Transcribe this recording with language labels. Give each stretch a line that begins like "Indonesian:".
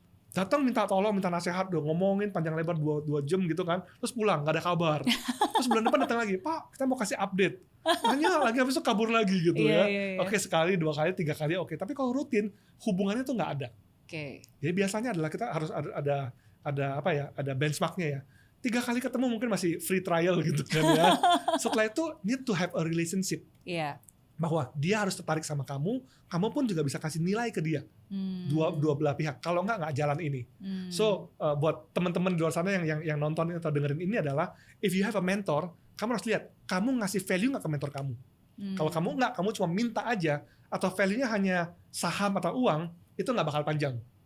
Indonesian: Datang minta tolong, minta nasihat, ngomongin panjang lebar 2 jam gitu kan, terus pulang, gak ada kabar. Terus bulan depan datang lagi, Pak, kita mau kasih update. Hanya lagi habis itu kabur lagi gitu ya. Oke, sekali, 2 kali, 3 kali, oke. Tapi kalau rutin, hubungannya tuh gak ada. Jadi biasanya adalah kita harus ada benchmarknya ya. 3 kali ketemu mungkin masih free trial gitu kan ya. Setelah itu
English: need to have a relationship.
Indonesian: Bahwa dia harus tertarik sama kamu pun juga bisa kasih nilai ke dia. Dua belah pihak. Kalau nggak jalan ini. So buat teman-teman di luar sana yang nonton atau dengerin ini adalah,
English: if you have a mentor,
Indonesian: kamu harus lihat kamu ngasih value nggak ke mentor kamu. Kalau kamu nggak, kamu cuma minta aja atau value-nya hanya saham atau uang, itu nggak bakal panjang.